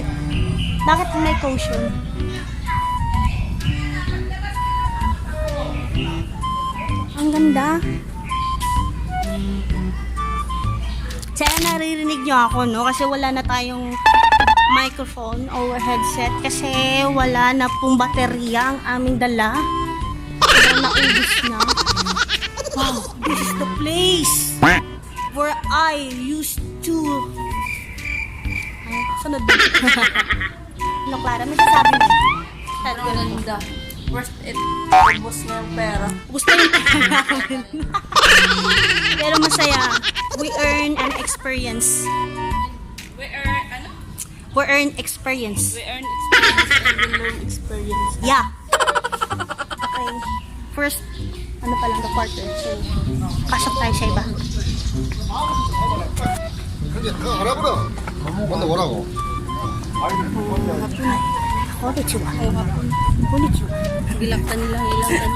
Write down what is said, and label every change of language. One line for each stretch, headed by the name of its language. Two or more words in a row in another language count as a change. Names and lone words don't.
Filipino: Bakit may caution? Ang ganda. Sana naririnig nyo ako, no? Kasi wala na tayong
English: microphone or headset.
Filipino: Kasi wala na pong baterya ang aming dala. Sobrang naubos na.
English: Wow, this is the place where I used to...
Filipino: Ay, sunod na. Ano, Clara? May sasabi mo? Sabi ko lang. Ganda.
English: Worth it.
Filipino: Ubus na yung pera. Gusto yung pera namin. Pero masaya.
English: We earn an experience. We earn, ano? We earn experience. We earn experience and we learn experience. Yeah. Okay. First,
Filipino: ano pa lang,
English: the quarter.
Filipino: So, pasok tayo sa iba.
Korean: 근데 그거 알아보라. 근데 뭐라고?
Japanese: Konnichiwa. Konnichiwa. Gilaktan nilang ilang.